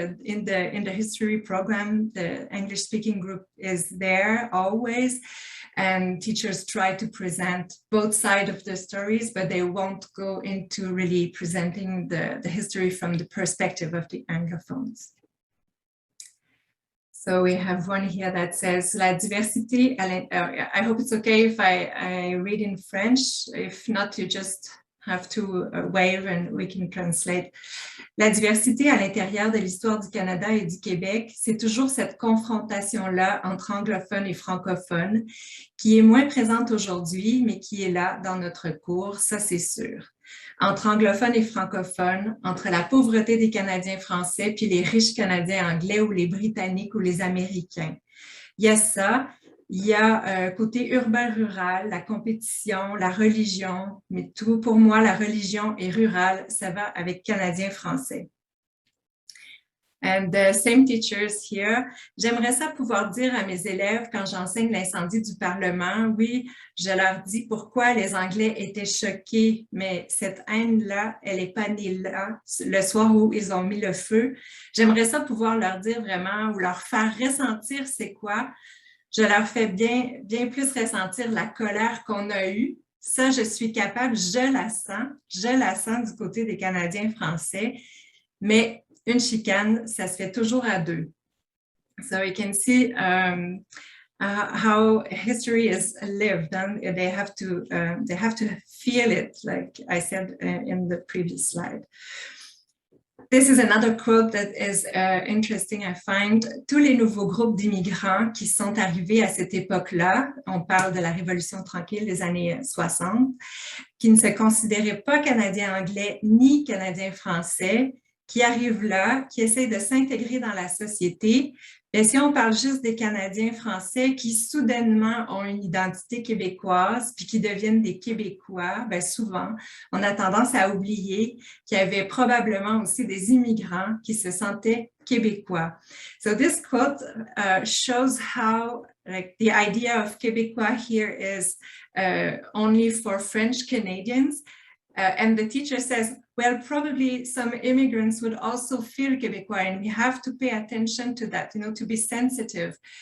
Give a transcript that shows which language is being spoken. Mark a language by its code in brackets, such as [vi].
[en] In the history program, the English speaking group is there always, and teachers try to present both sides of the stories, but they won't go into really presenting the history from the perspective of the Anglophones. So we have one here that says, [fr] La diversité, [en] I hope it's okay if I read in French. If not, you just have to wave and we can translate. [fr] La diversité à l'intérieur de l'histoire du Canada et du Québec, c'est toujours cette confrontation-là entre anglophones et francophones qui est moins présente aujourd'hui, mais qui est là dans notre cours, ça c'est sûr. Entre anglophones et francophones, entre la pauvreté des Canadiens français puis les riches Canadiens anglais ou les Britanniques ou les Américains. Il y a ça, il y a côté urbain-rural, la compétition, la religion, mais tout pour moi, la religion et rural, ça va avec Canadiens français. [en] And the same teachers here. [fr] J'aimerais ça pouvoir dire à mes élèves quand j'enseigne l'incendie du Parlement, oui, je leur dis pourquoi les Anglais étaient choqués, mais cette haine-là, elle n'est pas née là, le soir où ils ont mis le feu. J'aimerais ça pouvoir leur dire vraiment ou leur faire ressentir c'est quoi. Je leur fais bien plus ressentir la colère qu'on a eue. Ça, je suis capable, je la sens du côté des Canadiens français, mais une chicane, ça se fait toujours à deux. [en] So you can see how history is lived, and they have to feel it, like I said in the previous slide. This is another quote that is interesting, I find. [fr] Tous les nouveaux groupes d'immigrants qui sont arrivés à cette époque-là, on parle de la Révolution tranquille des années 60, qui ne se considéraient pas Canadiens-anglais ni Canadiens-français, qui arrivent là, qui essayent de s'intégrer dans la société. Et si on parle juste des Canadiens français qui soudainement ont une identité québécoise puis qui deviennent des Québécois, bien souvent, on a tendance à oublier qu'il y avait probablement aussi des immigrants qui se sentaient québécois. [en] So this quote shows how the idea of Québécois here is only for French Canadians. And the teacher says, well, probably some immigrants would also feel Québécois, and we have to pay attention to that, to be sensitive.